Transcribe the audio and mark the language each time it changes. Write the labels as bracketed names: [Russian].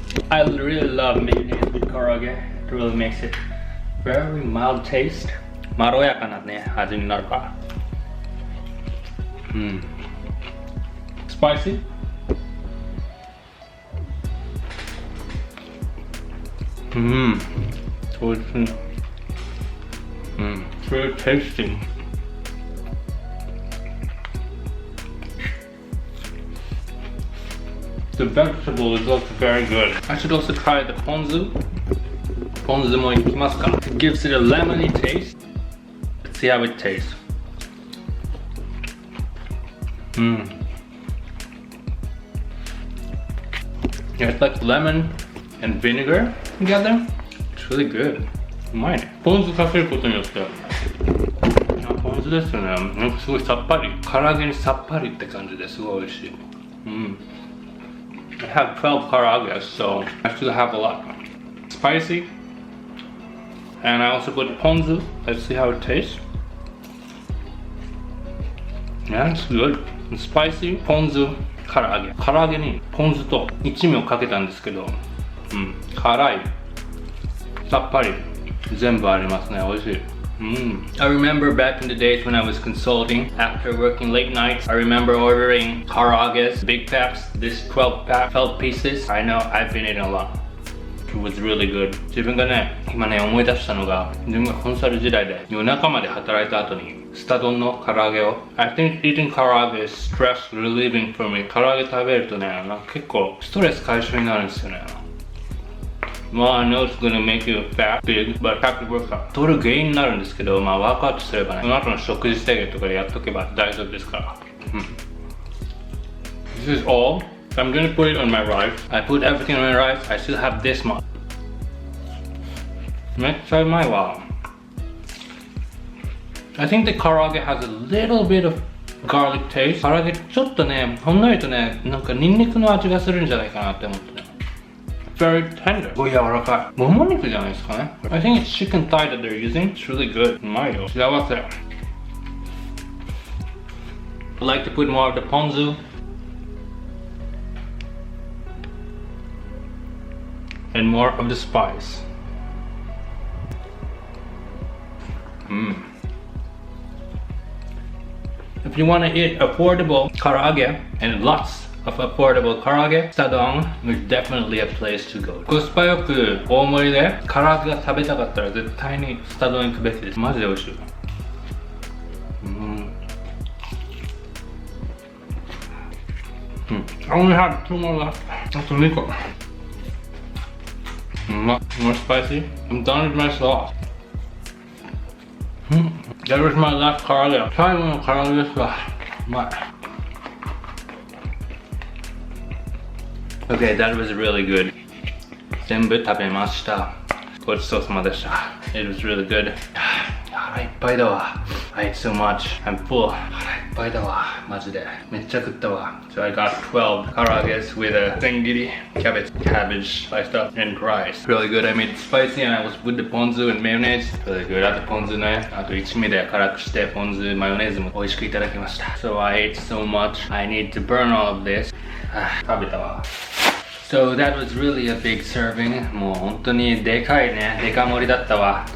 [English] I really love mayonnaise with karaage. It really makes it very mild taste. [Japanese] まろやかなね、味になるから。 [English] Spicy. So it's very tasty. The vegetable is also very good. I should also try the ponzu. [Japanese] Ponzu mo ikimasu ka? [English] It gives it a lemony taste. Let's see how it tastes. Yeah, it's like lemon and vinegar together. It's really good. [Japanese] うまいね。ポン酢かけることによって、ポン酢ですよね。なんかすごいさっぱり。唐揚げにさっぱりって感じですごい美味しい。 [English] I have 12 karages, so I should have a lot. Spicy. And I also put ponzu. Let's see how it tastes. Yeah, it's good. [Japanese] Spicy ポン酢唐揚げ。唐揚げにポン酢と一味をかけたんですけど、辛い、さっぱり、全部ありますね。美味しい。 [English] I remember back in the days when I was consulting after working late nights. I remember ordering karages, big packs, this 12 pieces. I know I've been eating a lot. It was really good. [Japanese] 自分がね、今ね思い出したのが、自分がコンサル時代で夜中まで働いた後にスタ丼の唐揚げを [English] I think eating karage is stress relieving for me. [Japanese] 唐揚げ食べるとね、なんか結構ストレス解消になるんですよね。 [English] Well, I know it's gonna make you fat, big, but have to work out. [Japanese] 太る原因になるんですけど、ワークアウトすればね、その後の食事制限とかでやっとけば大丈夫ですから。 [English] This is all. I'm gonna put it on my rice. I put everything on my rice. I still have this much. [Japanese] めっちゃうまいわ。 [English] I think the karage has a little bit of garlic taste. [Japanese] 唐揚げちょっとね、ほんのりとね、なんかニンニクの味がするんじゃないかなって思ってね。 [English] Very tender. [Japanese] すごい柔らかい。もも肉じゃないですかね。 [English] I think it's chicken thigh that they're using. It's really good. [Japanese] うまいよ。幸せ。 [English] I like to put more of the ponzu. And more of the spice. If you want to eat affordable karage and lots of affordable karage, SUTADON is definitely a place to go. [Japanese] コスパよく大盛りで唐揚げが食べたかったら絶対にSUTADON行くべきです。マジで美味しい。 [English] I only have 2 more left. [Japanese] あと2個。 [English] More spicy. I'm done with my sauce. That was my last karage. [Japanese] 最後の唐揚げですわ。うまい。 [English] Okay, that was really good. [Japanese] 全部食べました。ごちそうさまでした。 [English] It was really good. [Japanese] 腹いっぱいだわ。 [English] I ate so much. I'm full. [Japanese] 腹いっぱいだわ。マジで。めっちゃ食ったわ。 [English] So I got 12 karages with a sengiri, cabbage sliced up, and rice. Really good. I made it spicy and I was with the ponzu and mayonnaise. Really good. [Japanese] あとポン酢ね。あと一味で辛くしてポン酢マヨネーズも美味しくいただきました。 [English] So I ate so much. I need to burn all of this. [Japanese] 食べたわ。 [English] So that was really a big serving. [Japanese] もう本当にでかいね。でか盛りだったわ。